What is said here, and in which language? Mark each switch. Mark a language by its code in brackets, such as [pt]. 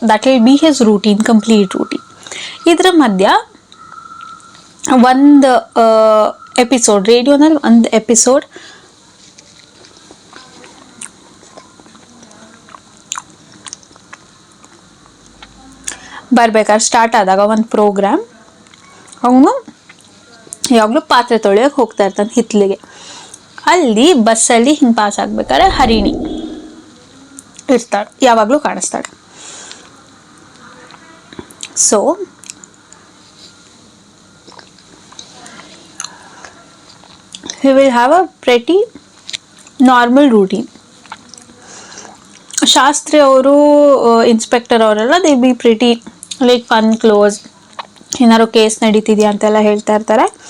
[en] That will be his routine, complete routine. [kn] ಇದರ ಮಧ್ಯ ಒಂದು ಎಪಿಸೋಡ್, ರೇಡಿಯೋನಲ್ಲಿ ಒಂದು ಎಪಿಸೋಡ್ ಬರ್ಬೇಕಾದ್ರೆ ಸ್ಟಾರ್ಟ್ ಆದಾಗ ಒಂದು ಪ್ರೋಗ್ರಾಮ್, ಅವನು ಯಾವಾಗಲೂ ಪಾತ್ರೆ ತೊಳೆಯೋಕೆ ಹೋಗ್ತಾ ಇರ್ತಾನೆ ಹಿತ್ಲಿಗೆ. ಅಲ್ಲಿ ಬಸ್ಸಲ್ಲಿ ಹಿಂಗೆ ಪಾಸ್ ಆಗ್ಬೇಕಾದ್ರೆ ಹರಿಣಿ ಇರ್ತಾಳೆ, ಯಾವಾಗಲೂ ಕಾಣಿಸ್ತಾಳೆ. [en] So he will have a pretty normal routine. [kn] Shastri ಅವರು, ಇನ್ಸ್ಪೆಕ್ಟರ್ ಅವರೆಲ್ಲ [en] They be pretty like fun close. [kn] ಏನಾದ್ರು ಕೇಸ್ ನಡೀತಿದ್ಯಾ ಅಂತೆಲ್ಲ ಹೇಳ್ತಾ ಇರ್ತಾರೆ.